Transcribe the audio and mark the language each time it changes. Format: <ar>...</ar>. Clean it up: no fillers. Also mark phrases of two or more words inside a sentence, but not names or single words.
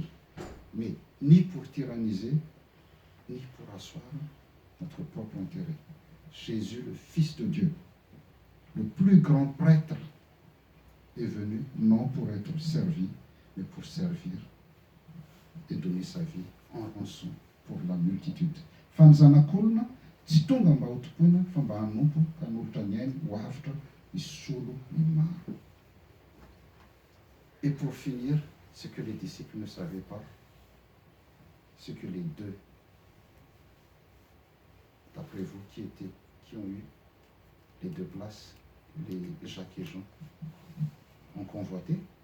<fr>Mais ni pour tyranniser, ni pour asseoir notre propre intérêt. Jésus, le Fils de Dieu, le plus grand prêtre, est venu non pour être servi, mais pour servir et donner sa vie en rançon pour la multitude.</fr> <mg>Fanzanakolna, tsy tonga mba ho topoina fa mba hanompo hanolotra ny ainy ho avitra ny solo ny maro.</mg> <fr>Et pour finir, ce que les disciples ne savaient pas, ce que les deux, d'après vous, qui ont eu les deux places, les Jacques et Jean, ont convoité.</fr>